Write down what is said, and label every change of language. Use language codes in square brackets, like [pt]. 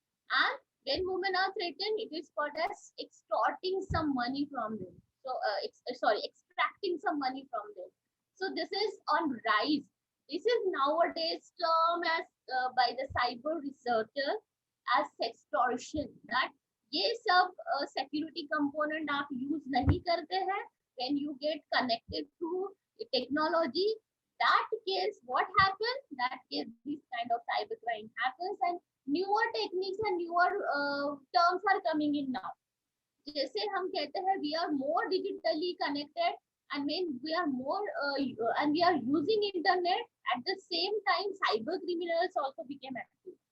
[en] And when women are threatened, it is called as extorting some money from them. So, sorry, extracting some money from them. So this is on rise. This is nowadays termed as by the cyber researchers as sextortion. [hi] That ये सब security component आप use नहीं करते हैं. [en] When you get connected to technology, that case what happens? That case this kind of cybercrime happens, and newer techniques and newer terms are coming in now. [hi] जैसे हम कहते हैं [en] we are more digitally connected, and when we are more and we are using internet, at the same time cyber criminals also became active.